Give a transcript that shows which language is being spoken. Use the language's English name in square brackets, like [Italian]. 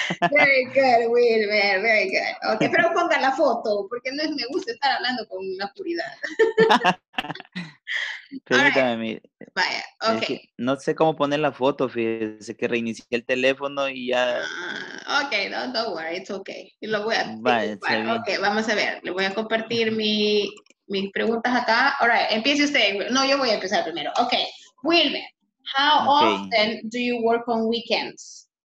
[English] Very good, Wilmer, very good. [Spanish] Ok, pero ponga la foto, porque no me gusta estar hablando con la oscuridad. Permítame, Vaya, ok. es que no sé cómo poner la foto, fíjese que reinicié el teléfono y ya... [English] Ok, don't worry, it's okay. [Spanish] Lo voy a Vaya, está bien. Ok, vamos a ver. Le voy a compartir mis preguntas acá. [English] All right, [Spanish] empiece usted. No, yo voy a empezar primero. [English] Ok, Wilmer, how often do you work on weekends?